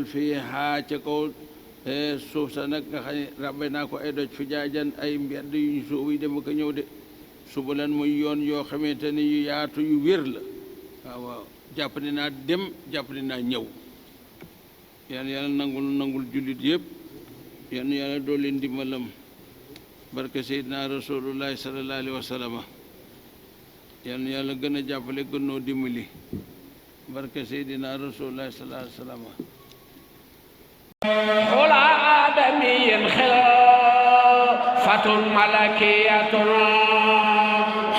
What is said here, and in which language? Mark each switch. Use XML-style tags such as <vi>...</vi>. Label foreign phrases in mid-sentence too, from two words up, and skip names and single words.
<wo>fii haa ca kaw suuf sa nag nga xam ne rabbe naa ko ay doj fi jaajan ay mbedd yu suuf yi dem ko ñëw de subulan muy yoon yoo xamante ni yu yaatu yu wér la waaw jàpp ne naa dem jàpp ne naa ñëw yàlla nangul jullit yëpp yàlla doo leen dimbalam barke seydina</wo> <ar>رسول الله صلى الله عليه وسلم</ar> <wo>yàlla gën a jàppale gën noo dimbali barke seydina</wo> <ar>رسول الله صلى الله عليه وسلم حلى آدمي خلافة ملكية</ar>